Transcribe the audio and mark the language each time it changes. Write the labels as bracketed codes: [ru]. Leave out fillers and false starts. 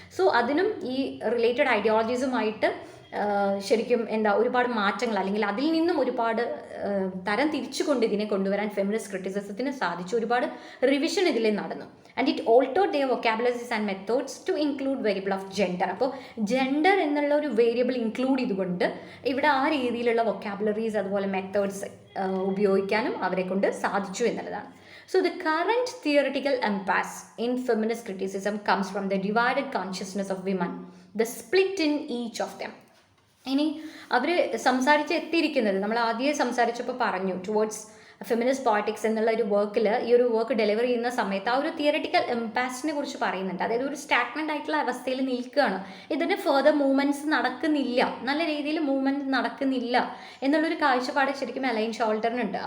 [ml] So അതിനും ഈ related ഐഡിയോളജീസുമായിട്ട് ശരിക്കും ഒരുപാട് മാറ്റങ്ങൾ അല്ലെങ്കിൽ അതിൽ നിന്നും ഒരുപാട് തരം തിരിച്ചുകൊണ്ട് ഇതിനെ കൊണ്ടുവരാൻ ഫെമിനിസ്റ്റ് ക്രിറ്റിസിസത്തിന് സാധിച്ചു. ഒരുപാട് റിവിഷൻ ഇതിൽ നടന്നു. [en] And it altered their vocabularies and methods to include variable of gender. [ml] അപ്പോൾ ജെൻഡർ എന്നുള്ള ഒരു വേരിയബിൾ ഇൻക്ലൂഡ് ചെയ്തുകൊണ്ട് ഇവിടെ ആ രീതിയിലുള്ള വൊക്കാബുലറീസ് അതുപോലെ മെത്തേഡ്സ് ഉപയോഗിക്കാനും അവരെ കൊണ്ട് സാധിച്ചു എന്നുള്ളതാണ്. [en] So the current theoretical impasse in feminist criticism comes from the divided consciousness of women, the split in each of them. [ml] ഇനി അവർ എത്തിയിരിക്കുന്നത് നമ്മൾ ആദ്യമേ സംസാരിച്ചപ്പോൾ പറഞ്ഞു ടുവേർഡ്സ് ഫെമിനിസ്റ്റ് പോയറ്റിക്സ് എന്നുള്ള ഒരു വർക്കിൽ ഈ ഒരു വർക്ക് ഡെലിവർ ചെയ്യുന്ന സമയത്ത് ആ ഒരു തിയററ്റിക്കൽ ഇമ്പാസിനെ കുറിച്ച് പറയുന്നുണ്ട്. അതായത് ഒരു സ്റ്റാഗ്നൻ്റ് ആയിട്ടുള്ള അവസ്ഥയിൽ നിൽക്കുകയാണ്, ഇതിന് ഫെർദർ മൂവ്മെൻറ്റ്സ് നടക്കുന്നില്ല, നല്ല രീതിയിൽ മൂവ്മെൻറ്റ് നടക്കുന്നില്ല എന്നുള്ളൊരു കാഴ്ചപ്പാട് ശരിക്കും അലൈൻ ഷോൾട്ടറിനുണ്ട്.